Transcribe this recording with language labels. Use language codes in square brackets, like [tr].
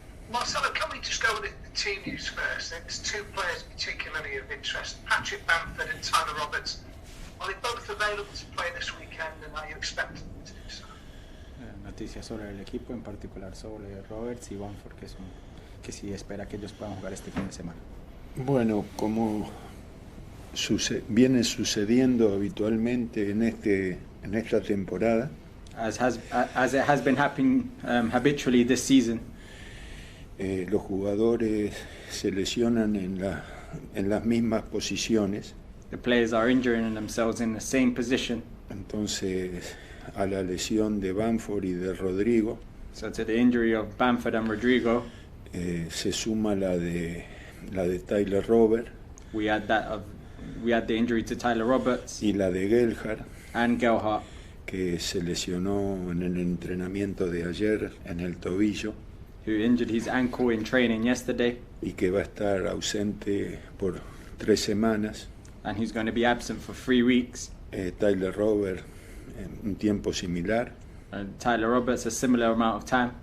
[en] Marcelo, can we just go with the team news first? There's two players particularly of interest, Patrick Bamford and Tyler Roberts. Are they both available to play this weekend, and are you expecting them to do so? [es] Noticias sobre el equipo, en particular sobre Roberts y Bamford, que sí espera que ellos puedan jugar este fin de semana. Bueno, como viene sucediendo habitualmente en esta temporada, [en] As it has been happening habitually this season, [es] los jugadores se lesionan en las mismas posiciones. [en] the players are injuring themselves in the same position. [es] Entonces, a la lesión de Bamford y de Rodrigo, [en] So to the injury of Bamford and Rodrigo, [es] se suma la de Tyler Robert [en] we had the injury to Tyler Roberts [es] y la de Gelhardt, [en] and Gelhardt, [es] que se lesionó en el entrenamiento de ayer en el tobillo [en] who injured his ankle in training yesterday, [es] y que va a estar ausente por 3 semanas. [en] and he's going to be absent for 3 weeks. [es] Tyler Robert en un tiempo similar. [en] Tyler Roberts a similar amount of time.